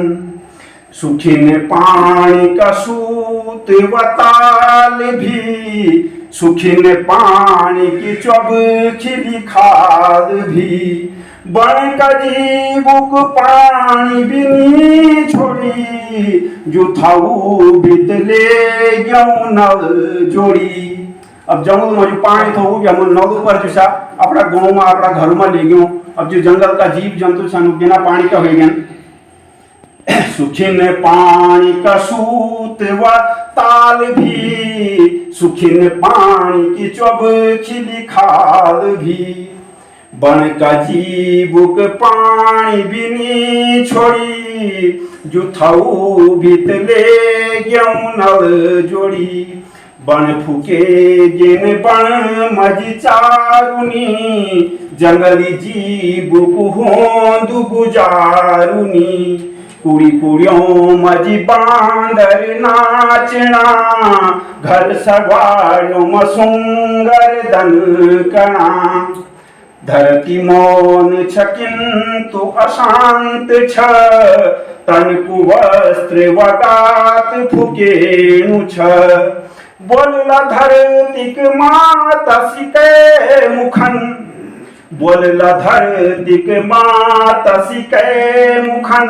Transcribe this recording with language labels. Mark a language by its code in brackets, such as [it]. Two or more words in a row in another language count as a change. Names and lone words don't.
[gbm] सुखिन पानी का सूत वताल भी, सुखिन पानी की चौबखिली खाद भी। बन का जीवुक पानी बिनी छोड़ी, जुथाऊ बितले गयौं नल जोड़ी। [hi] अब जंगल में जो पानी था वो भी हम नल पर जैसा अपना गाँव में अपना घर में ले गयो। अब जो जंगल का जीव जंतु सन बिना पानी का हो गया। [gbm] सुखिन पानी का सूत व ताल भी, सुखिन पानी की चौबखिली खाल भी। बन का जीवुक पानी बिनी छोड़ी, जुथाऊ भीतले गयौं नल जोड़ी। बन फूके जिन बन मजी चारुनी, जंगली जीवुक होंदु गुजारुनी। कुड़ी कुड़ियों मजी बांदर नाचना, घर सगवालों मसुंगर दनकना। धरती मौन छ किंतु अशांत छ, तन कुवस्त्र वगात फुकेनु छ। बोलला धरतीक माता सिके मुखन, बोलला धरतीक माता सिके मुखन।